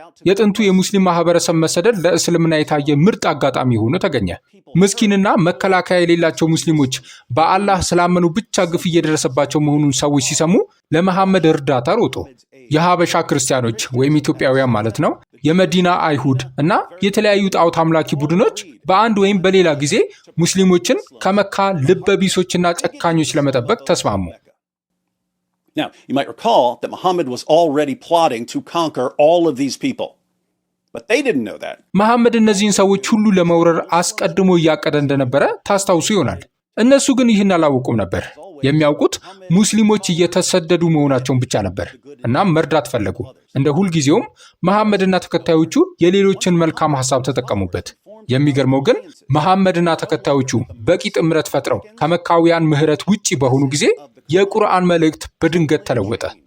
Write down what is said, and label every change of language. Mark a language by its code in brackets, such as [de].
[am] የጥንቱ የሙስሊም ማህበረሰብ መሰደድ ለእስልምና የታየ ምርጥ አጋጣሚ ሆኖ ተገኘ። ምስኪንና መከላከያ የሌላቸው ሙስሊሞች በአላህ ስላመኑ ብቻ ግፍ እየደረሰባቸው መሆኑን ሰዎች ሲሰሙ ለመሐመድ እርዳታ ሮጡ። የሀበሻ ክርስቲያኖች ወይም ኢትዮጵያውያን ማለት ነው፣ የመዲና አይሁድ እና የተለያዩ ጣዖት አምላኪ ቡድኖች በአንድ ወይም በሌላ ጊዜ ሙስሊሞችን ከመካ ልበቢሶችና ጨካኞች ለመጠበቅ ተስማሙ። [en] Now, you might recall that Muhammad was already plotting to conquer all of these people. But they didn't know that. [am] መሐመድ እነዚህን ሰዎች ሁሉ ለመውረር አስቀድሞ እያቀደ እንደነበረ ታስታውሱ ይሆናል። እነሱ ግን ይህን አላወቁም ነበር። የሚያውቁት ሙስሊሞች እየተሰደዱ መሆናቸውን ብቻ ነበር። እናም መርዳት ፈለጉ። እንደ ሁልጊዜውም መሐመድና ተከታዮቹ የሌሎችን መልካም ሐሳብ ተጠቀሙበት። የሚገርመው ግን መሐመድና ተከታዮቹ በቂ ጥምረት ፈጥረው ከመካውያን ምህረት ውጪ በሆኑ ጊዜ የቁርአን መልእክት በድንገት ተለወጠ።